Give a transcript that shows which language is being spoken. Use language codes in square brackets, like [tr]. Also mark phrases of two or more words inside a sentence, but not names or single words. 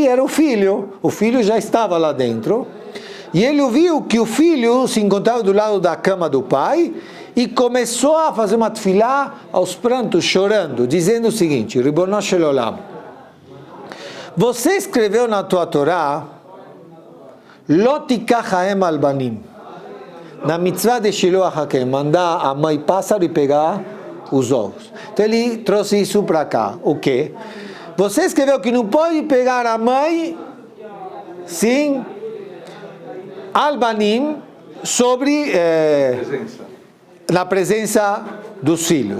[pt] era o filho já estava lá dentro, e ele ouviu que o filho se encontrava do lado da cama do pai e começou a fazer uma tefilá aos prantos, chorando, dizendo o seguinte, [he] רבונו של עולם, [pt] você escreveu na tua Torá, [he] לא תקח האם על הבנים, [pt] na mitzvah de [he] שילוח הקן, [pt] mandar a mãe pássaro e pegar os ovos. Então ele trouxe isso para cá. O quê? Você escreveu que não pode pegar a mãe sim albanim sobre na presença dos filhos.